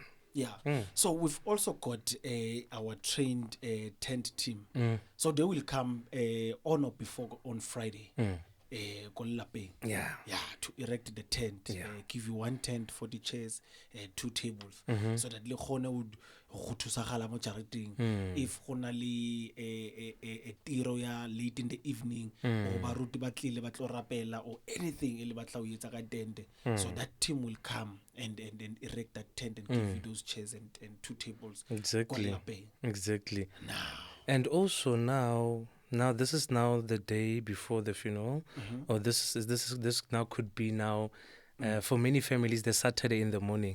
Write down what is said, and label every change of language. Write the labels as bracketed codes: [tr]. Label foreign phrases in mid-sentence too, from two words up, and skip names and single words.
[en] Yeah. So we've also got our trained tent team. So they will come on or before on Friday. Yeah. To erect the tent. Give you one tent for the chairs, 2 tables, so that [tn] le khone [en] would go [tn] thusagala mo jareteng. If gona le a tiro ya [en] late in the evening, or [tn] baruti ba tlile ba tlo rapela, [en] or anything [tn] ele batla o etsa ka [en] tent, so that team will come and erect that tent and give you those chairs and 2 tables. Exactly. And also now this is now the day before the funeral, or this now could be now for many families the Saturday in the morning.